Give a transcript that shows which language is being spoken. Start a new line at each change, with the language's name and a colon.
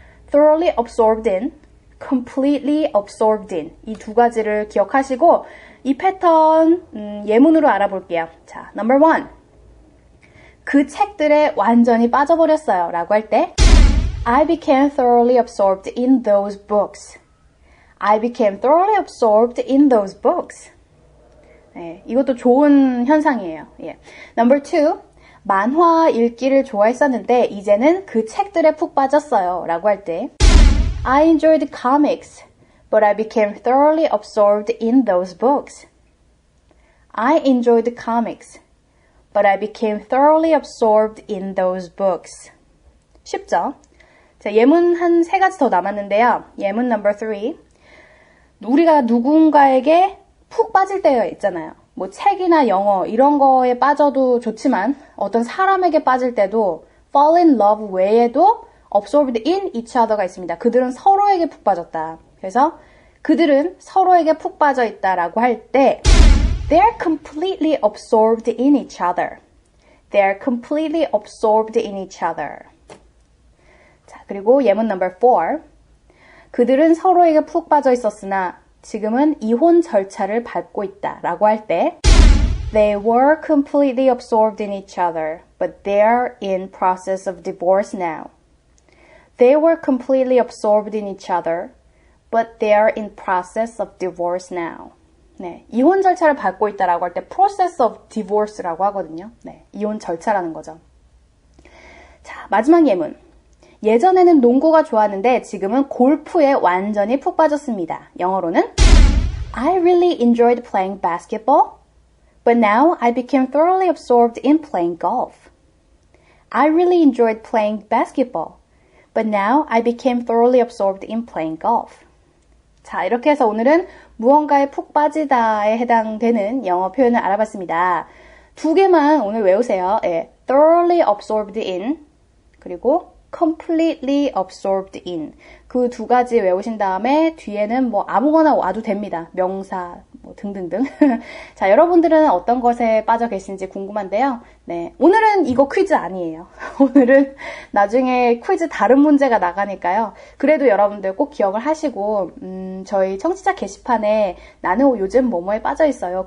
English: thoroughly absorbed in, completely absorbed in
Korean: 이 두 가지를 기억하시고 이 패턴 예문으로 알아볼게요. 자, number 1. 그 책들에 완전히 빠져버렸어요 라고 할 때
English: I became thoroughly absorbed in those books. I became thoroughly absorbed in those books.
Korean: 네, 이것도 좋은 현상이에요. 예. Number 2. 만화 읽기를 좋아했었는데 이제는 그 책들에 푹 빠졌어요 라고 할 때
English: I enjoyed comics, but I became thoroughly absorbed in those books. I enjoyed comics, but I became thoroughly absorbed in those books.
Korean: 쉽죠? 자, 예문 한 3가지 더 남았는데요. 예문 number 3. 우리가 누군가에게 푹 빠질 때가 있잖아요. 뭐 책이나 영어 이런 거에 빠져도 좋지만 어떤 사람에게 빠질 때도
English: fall in love
Korean: 외에도
English: absorbed in each other
Korean: 가 있습니다. 그들은 서로에게 푹 빠졌다. 그래서 그들은 서로에게 푹 빠져 있다라고 할 때
English: they're completely absorbed in each other. They're completely absorbed in each other.
Korean: 자, 그리고 예문 number 4. 그들은 서로에게 푹 빠져 있었으나 지금은 이혼 절차를 밟고 있다 라고 할 때
English: They were completely absorbed in each other, but they're in process of divorce now. They were completely absorbed in each other, but they're in process of divorce now.
Korean: 네, 이혼 절차를 밟고 있다라고 할 때
English: process of divorce
Korean: 라고 하거든요. 네, 이혼 절차라는 거죠. 자, 마지막 예문. 예전에는 농구가 좋았는데 지금은 골프에 완전히 푹 빠졌습니다.
English: 영어로는 I really enjoyed playing basketball, but now I became thoroughly absorbed in playing golf. I really enjoyed playing basketball, but now I became thoroughly absorbed in playing golf.
Korean: 자, 이렇게 해서 오늘은 무언가에 푹 빠지다에 해당되는 영어 표현을 알아봤습니다. 두 개만 오늘 외우세요.
English: 예, thoroughly absorbed in, 그리고 completely absorbed in.
Korean: 그 두 가지 외우신 다음에 뒤에는 뭐 아무거나 와도 됩니다. 명사 뭐 등등등. 자, 여러분들은 어떤 것에 빠져 계신지 궁금한데요. 네, 오늘은 이거 퀴즈 아니에요. 오늘은 나중에 퀴즈 다른 문제가 나가니까요. 그래도 여러분들 꼭 기억을 하시고 저희 청취자 게시판에 나는 요즘 뭐뭐에 빠져 있어요.